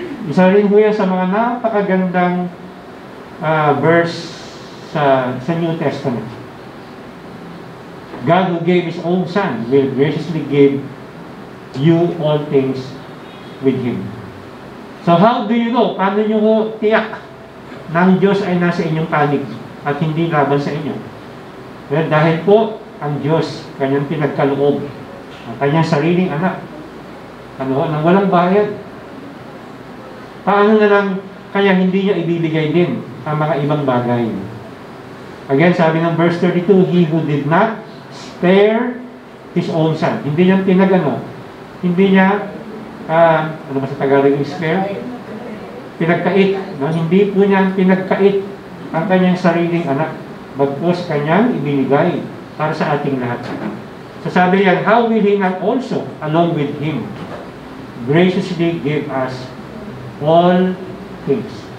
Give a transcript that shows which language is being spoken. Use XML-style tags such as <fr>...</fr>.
<tl>Isa rin ho yan sa mga napakagandang verse sa New Testament.</tl> <en>God who gave His own Son will graciously give you all things with Him. So how do you know?</en> <tl>Paano nyo ho tiyak na ang Diyos ay nasa inyong panig at hindi laban sa inyo? Well, dahil po ang Diyos, kanyang pinagkaloob, ang kanyang sariling anak, nang walang bayad. Paano na lang kaya hindi niya ibibigay din ang mga ibang bagay?</tl> <en>Again,</en> <tl>sabi ng</tl> <en>verse 32, He who did not spare His own Son.</en> <tl>Hindi niya hindi niya, ano ba sa Tagalog yung spare? Pinagkait. No? Hindi po niya pinagkait ang kanyang sariling anak. Bagkus kanyang ibinigay para sa ating lahat.</tl> <en>So</en> <tl>sabi niya,</tl> <en>how will He not also, along with Him, graciously give us all things?</en>